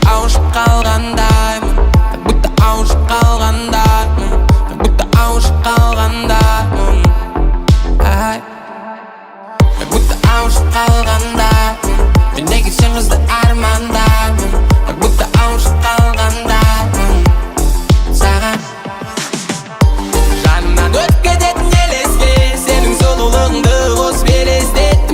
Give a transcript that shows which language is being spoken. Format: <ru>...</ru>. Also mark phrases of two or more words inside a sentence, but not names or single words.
<kk>ауышып қалғандаймын,</kk> <ru>как будто</ru> <kk>ауышып қалғандаймын,</kk> <ru>как будто</ru> <kk>ауышып қалғандаймын, ай,</kk> <ru>как будто</ru> <kk>ауышып қалғандаймын. Мен неге сен қызды армандаймын,</kk> <ru>как будто</ru> <kk>ауышып қалғандаймын саған. Жанымнан өткізетін елеске сенің сұлулығыңды қосып елестеттім.</kk>